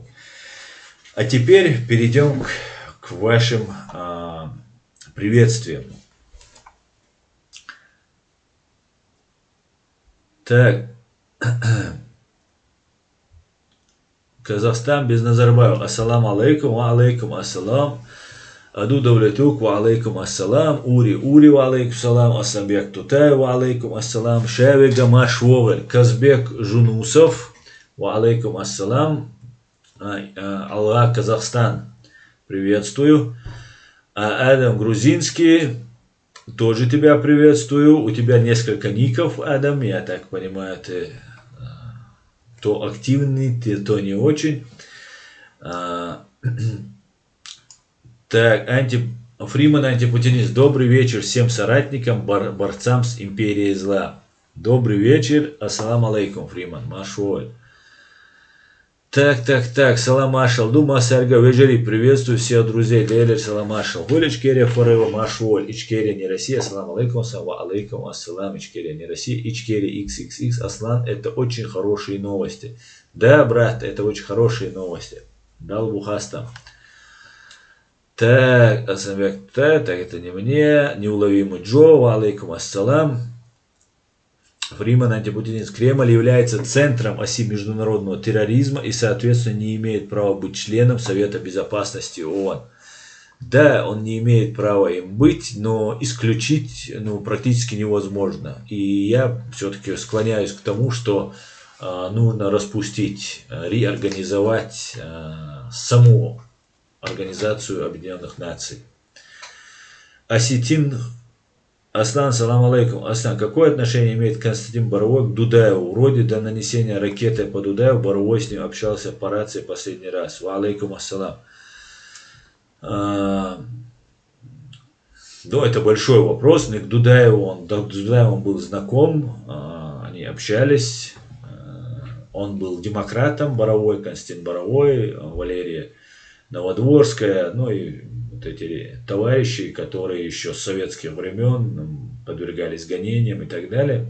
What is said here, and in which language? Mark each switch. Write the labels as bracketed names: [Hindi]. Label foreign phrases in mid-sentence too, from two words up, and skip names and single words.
[Russian] А теперь перейдем к вашим приветствиям. Так. Казахстан без Назарбаева. [Arabic] السلام عليكم، وعليكم السلام. Аду Давлетук, وعليكم السلام. Ури, وعليكم السلام. Асамбек Тутай, وعليكم السلام. Шавега Машвовер. Казбек Жунусов, وعليكم السلام. [Russian] Аллах, Казахстан. Приветствую. Адам Грузинский. Тоже тебя приветствую. У тебя несколько ников, Адам. Я так понимаю, ты то активный, то не очень. Так, Фриман антипутинист. Добрый вечер всем соратникам, борцам с империей зла. Добрый вечер. [Arabic] السلام عليكم, [Russian] Фриман. Машоль. Так, Саламашал, Дума Сарга Вежери, приветствую всех друзей, Лелер Саламашал, Гуличкерия Форева, Машволь, Ичкерия не Россия, [Arabic] السلام عليكم، عليكم السلام, [Russian] Ичкерия не Россия, Ичкерия XXX, Аслан, это очень хорошие новости. Да, брат, это очень хорошие новости. Дал Бухастам. Так, Асамбек, так, это не мне, неуловимый Джо, [Arabic] عليكم السلام. [Russian] Фриман антипутинист. Кремль является центром оси международного терроризма и, соответственно, не имеет права быть членом Совета Безопасности ООН. Да, он не имеет права им быть, но исключить практически невозможно. И я все-таки склоняюсь к тому, что нужно распустить, реорганизовать саму Организацию Объединенных Наций. Осетин Аслан, [Arabic] سلام عليكم. [Russian] Аслан, какое отношение имеет Константин Боровой к Дудаеву? Вроде до нанесения ракеты по Дудаеву Боровой с ним общался по рации последний раз. [Arabic] وعليكم السلام. [Russian] Да, это большой вопрос. К Дудаеву он был знаком, они общались. Он был демократом Боровой, Константин Боровой, Валерия Новодворская, ну и вот эти товарищи, которые еще с советских времен подвергались гонениям и так далее.